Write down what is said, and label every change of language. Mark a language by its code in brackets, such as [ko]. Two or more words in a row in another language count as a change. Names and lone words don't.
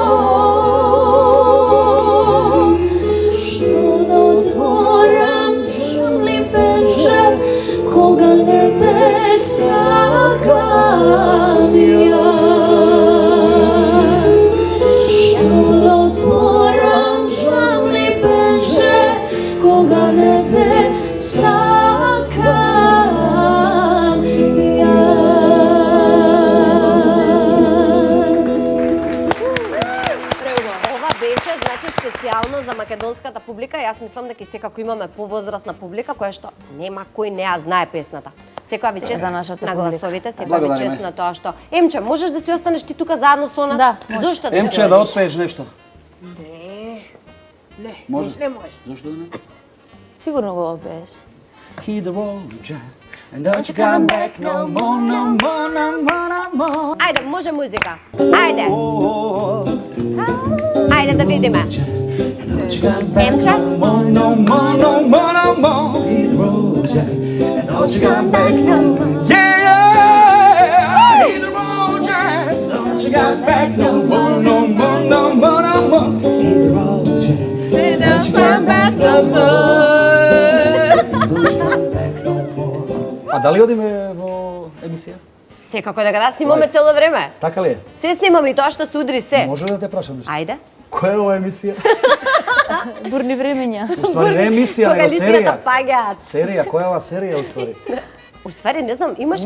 [mk] Што да отворам жамли пенџер, кога не те сакам јас. Што да отворам жамли пенџер, кога не те сакам јас. Ова беше значи специјално за македонската публика. Јас мислам дека секако имаме повозрасна публика која што нема кој не ја знае песната. Секоја ви чест за нашата на публика. гласовите, секоја ви Благодариме. чест на тоа што Емче, можеш да си останеш ти тука заедно со нас? Да, може. Зошто да Емче, се да одиш? отпееш нешто. Ne, Може? не може. Зошто да не? Сигурно го пееш. [en] Hit the road, Jack, and don't you come back no more, no more, no more, no more. [mk] Ајде, може музика. Ајде. Ајде да видиме. Емче? [en] No more, no more, no more, no more. Hit the road, Jack, and don't you come back no more. Yeah, yeah. Hit the road, Jack, don't you come back no more, no more, no more, no more. Hit the road, Jack, and don't you come back no more. Don't you come back no more. [mk] А дали одиме во емисија? Секако да го снимаме цело време. Така ли е? Се снимаме и тоа што се удри се. Може да те прашам нешто? Ајде. Која е ова емисија? Бурни времења. Уствари не емисија, Кога него серија. лисијата паѓаат. Серија, која е ова серија уствари? Уствари, не знам, имаше